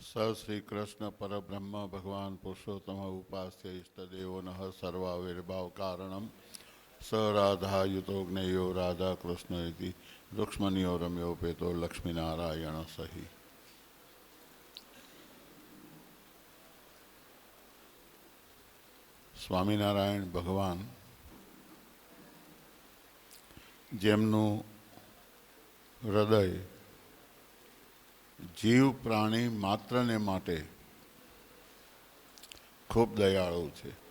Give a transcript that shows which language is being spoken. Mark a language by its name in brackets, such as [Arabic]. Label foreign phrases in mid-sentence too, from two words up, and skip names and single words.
[Sanskrit] श्री कृष्ण परब्रह्म भगवान पुरुषोत्तम उपास्य इष्टदेवो नः सर्वाविर्भाव कारणम स राधा युतोग्नेयो राधा कृष्ण इति रुक्ष्मणीयो रम्योपेतो लक्ष्मीनारायण सही। [Gujarati] સ્વામિનારાયણ ભગવાન જેમનું હૃદય જીવ પ્રાણી માત્રને માટે ખૂબ દયાળુ છે.